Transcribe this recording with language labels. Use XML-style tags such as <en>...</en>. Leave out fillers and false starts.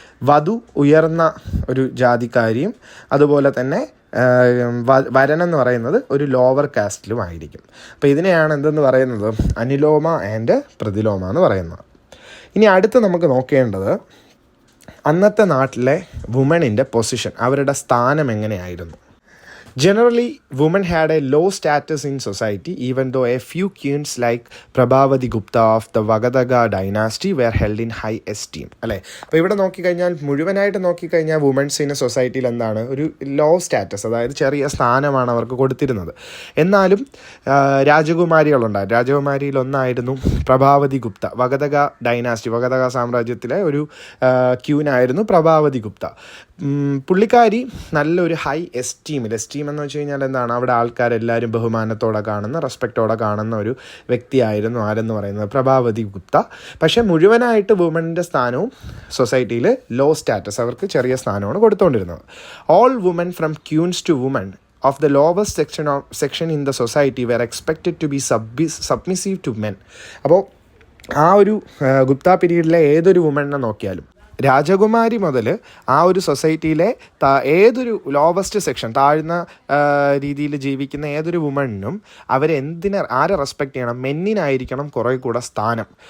<ml>വധു ഉയർന്ന ഒരു ജാതിക്കാരിയും അതുപോലെ തന്നെ വരനെന്ന് പറയുന്നത് ഒരു ലോവർ കാസ്റ്റിലും ആയിരിക്കും. അപ്പോൾ ഇതിനെയാണ് എന്തെന്ന് പറയുന്നത്, അനുലോമ ആൻഡ് പ്രതിലോമ എന്ന് പറയുന്നത്. ഇനി അടുത്ത് നമുക്ക് നോക്കേണ്ടത് അന്നത്തെ നാട്ടിലെ വുമണിൻ്റെ പൊസിഷൻ, അവരുടെ സ്ഥാനം എങ്ങനെയായിരുന്നു.</ml> <en>Generally, women had a low status in society, even though a few queens like Prabhavati Gupta of the Vagadaga dynasty were held in high esteem.</en> <ml>അല്ലേ, അപ്പോൾ ഇവിടെ നോക്കിക്കഴിഞ്ഞാൽ, മുഴുവനായിട്ട് നോക്കിക്കഴിഞ്ഞാൽ വുമൻസിന് സൊസൈറ്റിയിൽ എന്താണ്, ഒരു ലോ സ്റ്റാറ്റസ്, അതായത് ചെറിയ സ്ഥാനമാണ് അവർക്ക് കൊടുത്തിരുന്നത്. എന്നാലും രാജകുമാരികളുണ്ടായിരുന്നു. രാജകുമാരിയിലൊന്നായിരുന്നു പ്രഭാവതി ഗുപ്ത. വഗദഗ ഡൈനാസ്റ്റി, വഗദഗ സാമ്രാജ്യത്തിലെ ഒരു ക്യൂനായിരുന്നു പ്രഭാവതി ഗുപ്ത. പുള്ളിക്കാരി നല്ലൊരു ഹൈ esteem എന്ന് വെച്ച് കഴിഞ്ഞാൽ എന്താണ്, അവിടെ ആൾക്കാരെല്ലാവരും ബഹുമാനത്തോടെ കാണുന്ന, റെസ്പെക്റ്റോടെ കാണുന്ന ഒരു വ്യക്തിയായിരുന്നു ആരെന്ന് പറയുന്നത്, പ്രഭാവതി ഗുപ്ത. പക്ഷേ മുഴുവനായിട്ട് വുമണിൻ്റെ സ്ഥാനവും സൊസൈറ്റിയിൽ ലോ സ്റ്റാറ്റസ്, അവർക്ക് ചെറിയ സ്ഥാനമാണ് കൊടുത്തുകൊണ്ടിരുന്നത്.</ml> <en>All women from queens to women of the lowest section in the society were expected to be submissive to men.</en> <ml>അപ്പോൾ ആ ഒരു ഗുപ്ത പീരീഡിലെ ഏതൊരു വുമണിനെ നോക്കിയാലും, രാജകുമാരി മുതൽ ആ ഒരു സൊസൈറ്റിയിലെ ഏതൊരു ലോവസ്റ്റ് സെക്ഷൻ, താഴ്ന്ന രീതിയിൽ ജീവിക്കുന്ന ഏതൊരു വുമണിനും ആരെ റെസ്പെക്റ്റ് ചെയ്യണം, മെന്നിനായിരിക്കണം കുറേ കൂടെ സ്ഥാനം.</ml>